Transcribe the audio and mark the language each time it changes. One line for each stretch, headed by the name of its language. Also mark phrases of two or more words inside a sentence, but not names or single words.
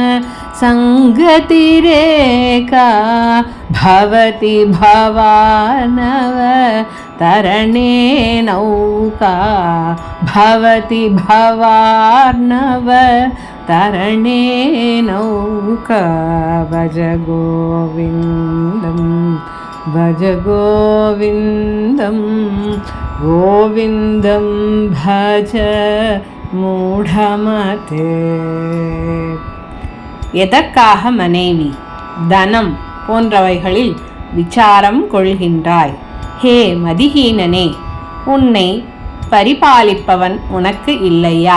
Sanskrit: संगतिरेका भवति भवानव तरणे नौका भवति भवार्णव तरणे नौका भज गोविन्दम् भज गोविन्दं गोविन्दं भज மூடமதே.
Tamil: எதற்காக மனைவி, தனம் போன்றவைகளில் விசாரம் கொள்கின்றாய்? ஹே மதிஹீனனே, உன்னை பரிபாலிப்பவன் உனக்கு இல்லையா?